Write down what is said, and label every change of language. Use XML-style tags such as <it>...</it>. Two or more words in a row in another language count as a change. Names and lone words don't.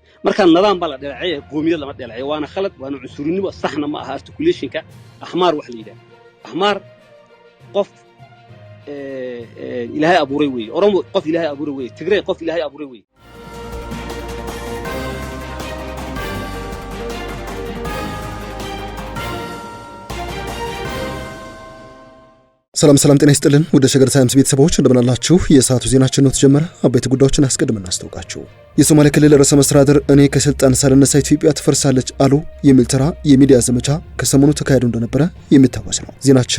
<so>marka nidaam baa la dhalacay qoomiyad lama dhalacay waana khalad waana cunsurinimo saxna ma aha articulation-ka ahmaar wax la yiraahdo ahmaar qof ilaahay abuuray weey oromo qof ilaahay abuuray weey tigray qof ilaahay abuuray weey</so> <am>ሰላም ጤና ይስጥልን ወደ ሸገር ታይምስ ቤተሰቦች እንደምናላችሁ የሰዓቱ ዜናችን ነው ተጀመረ አበይት ጉዳዮችን አስቀድመን እናስተዋውቃችሁ የሶማሌ ክልል ርዕሰ መስተዳድር እኔ ከስልጣን ሳልነሳ ኢትዮጵያ ትፈርሳለች አሉ የሚል ተራ የሚዲያ ዘመቻ ከሰሞኑ ተካሄዶ እንደነበረ የሚታወስ ነው ዜናችን</am>